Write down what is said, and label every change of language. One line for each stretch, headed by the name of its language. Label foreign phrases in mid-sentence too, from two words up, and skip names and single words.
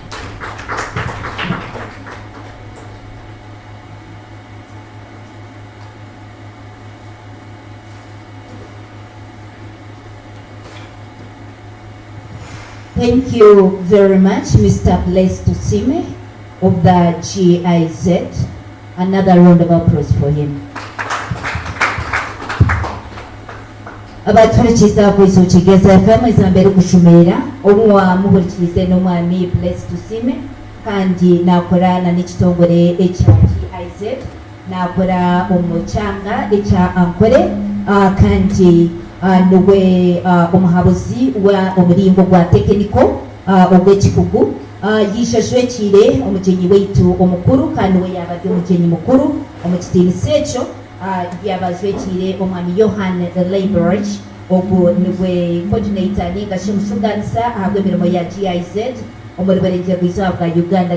English: Thank you very much, Mr. Blessed Sime of the GIZ. Another round of applause for him.
Chiga: Abaturikiza kwiso Kigezi FM izambere kushumira omwa muhurikirize n'omwami Blessed Sime kandi nakorana n'ekitongore ekya GIZ nakora omukyanga ekya ankore kandi nwe omuhabuzi wa omulingo gwa tekiniko ogw'ekikugu yishashwekire omugyenyi waitu omukuru kandi we yabadde omugyenyi mukuru omukitiinisa ekyo yabazwekire omwami Yohan Laborage ogwo nibwe coordinator ningashi mushuganisa ahabwa emirimo ya GIZ omuri barengera bwiza bwa Uganda.